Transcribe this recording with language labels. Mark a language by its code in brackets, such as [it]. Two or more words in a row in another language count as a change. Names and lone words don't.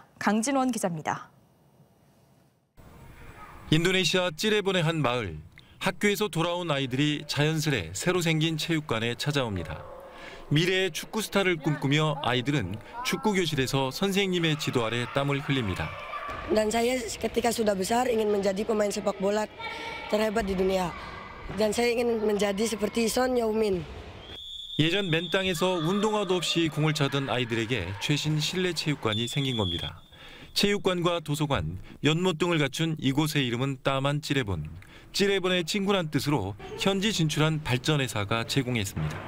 [ko] 강진원 기자입니다. 인도네시아 찌레본의 한 마을. 학교에서 돌아온 아이들이 자연스레 새로 생긴 체육관에 찾아옵니다. 미래의 축구 스타를 꿈꾸며 아이들은 축구 교실에서 선생님의 지도 아래 땀을 흘립니다. [id] Dan saya ketika sudah besar ingin menjadi pemain sepak bola terhebat di dunia. Dan saya ingin menjadi seperti Son Heung-min. [ko] 예전 맨 땅에서 운동화도 없이 공을 차던 아이들에게 최신 실내 체육관이 생긴 겁니다. 체육관과 도서관, 연못 등을 갖춘 이곳의 이름은 따만 찌레본. 찌레본의 친구란 뜻으로 현지 진출한 발전회사가 제공했습니다.